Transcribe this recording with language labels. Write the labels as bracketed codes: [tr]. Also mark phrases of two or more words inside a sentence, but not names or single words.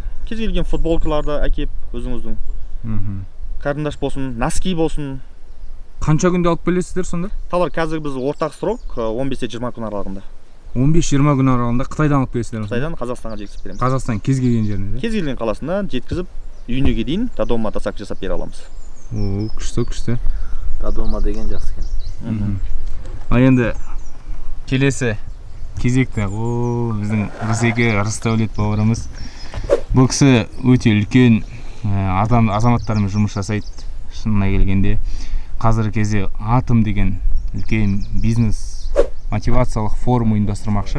[kk] Кез келген футболкаларды әкеп өзіңіздің. Қарындаш болсын, носки болсын. Қанша күнде алып келесіздер сонда? Товар қазір біз ортақ срок 15-20 күн аралығында. 15-20 күн аралығында Қытайдан алып келесіздер? Қытайдан Қазақстанға жеткізіп береміз. Қазақстан кез келген жеріне? Кез келген қаласына жеткізіп, үйіне дейін [ru] до дома доставка [kk] жасап бере аламыз. [ru] До дома [kk] деген жақсы екен. Енді келесі кезекті. О, біздің Рысеке Рысдәулет бауырымыз. Бұл кісі өте үлкен азаматтармен жұмыс жасайды. Шынына келгенде қазіргі кезде Атом деген үлкен бизнес мотивациялық форум ұйымдастырмақшы.